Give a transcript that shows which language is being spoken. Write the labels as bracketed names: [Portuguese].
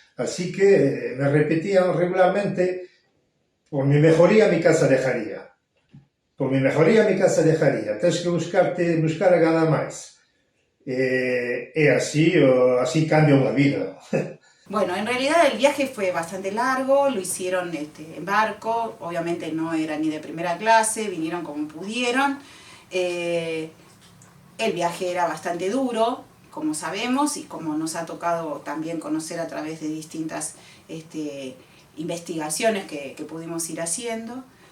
[Spanish] Así que me repetían regularmente, por mi mejoría mi casa dejaría. Por mi mejoría mi casa dejaría. [Galician] Tens que buscar a ganar máis. E así cambia unha vida. [Spanish] Bueno, en realidad el viaje fue bastante largo, lo hicieron en barco, obviamente no era ni de primera clase, vinieron como pudieron. El viaje era bastante duro, como sabemos, y como nos ha tocado también conocer a través de distintas investigaciones que pudimos ir haciendo.